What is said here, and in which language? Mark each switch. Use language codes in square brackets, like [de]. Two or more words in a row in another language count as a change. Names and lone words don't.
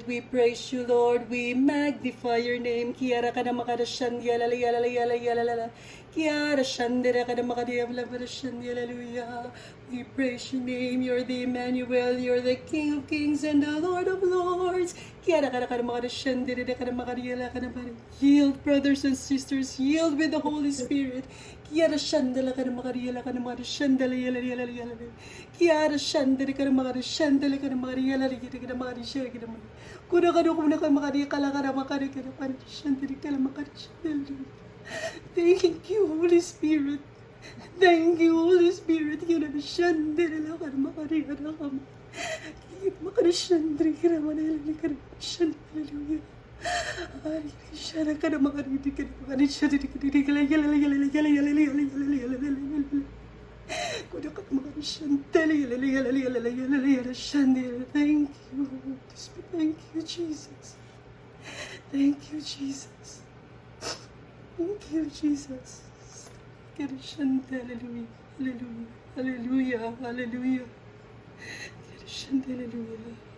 [en] We praise you, Lord. We magnify your name. We praise your name. You're the Emmanuel. You're the King of Kings and the Lord of Lords. Yield, brothers and sisters. Yield with the Holy Spirit. Kiara shandala kana makariela kana mari shandala yala yala yala. Kiara shandala kana makari shandala kana mari yala yala kana mari shara kana mari. Kuna kana makari kala kana makari kana mari shandala kana makari shandala. Thank you, Holy Spirit. Thank you, Holy Spirit. Kiara shandala kana makari kana kana. Kiara makari shandala kana mari yala kana shandala. Shara kana makari kana makari shara kana yala yala yala yala yala yala yala yala. Kuna kana makari shandala yala yala yala yala yala shandala. Thank you, Holy Spirit. Thank you, Jesus. Thank you, Jesus. Thank you, Jesus. Hallelujah. Hallelujah. Hallelujah. Hallelujah. Hallelujah.